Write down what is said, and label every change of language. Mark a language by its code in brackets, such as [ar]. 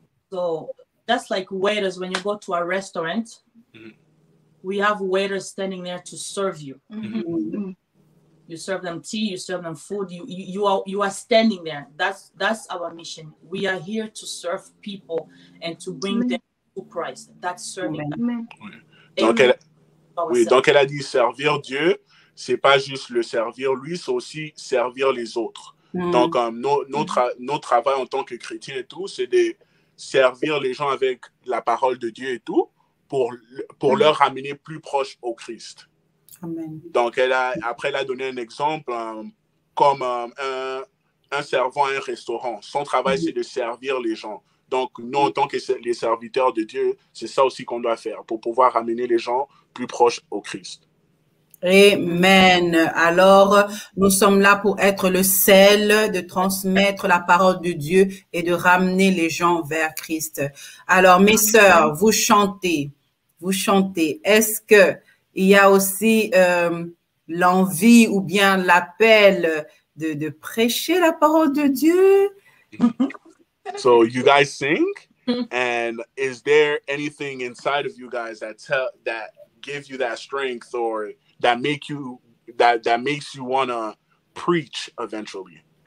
[en] So that's like waiters. When you go to a restaurant, we have waiters standing there to serve you. You serve them tea, you serve them food. You are standing there. That's our mission. We are here to serve people and to bring them to Christ. That's serving. [fr] Donc, elle a dit servir Dieu, c'est pas juste le servir lui, c'est aussi servir les autres. Donc, notre travail en tant que chrétien et tout, c'est de servir les gens avec la parole de Dieu et tout, pour leur ramener plus proche au Christ. Amen. Donc, après, elle a donné un exemple comme un servant à un restaurant. Son travail, c'est de servir les gens. Donc, nous, en tant que les serviteurs de Dieu, c'est ça aussi qu'on doit faire pour pouvoir ramener les gens plus proches au Christ. Amen. Alors, nous sommes là pour être le sel, de transmettre la parole de Dieu et de ramener les gens vers Christ. Alors, mes sœurs, vous chantez. Est-ce que il y a aussi l'envie ou bien l'appel de prêcher la parole de Dieu? [en] So you guys sing, and is there anything inside of you guys that gives you that strength, or that makes you want to preach eventually?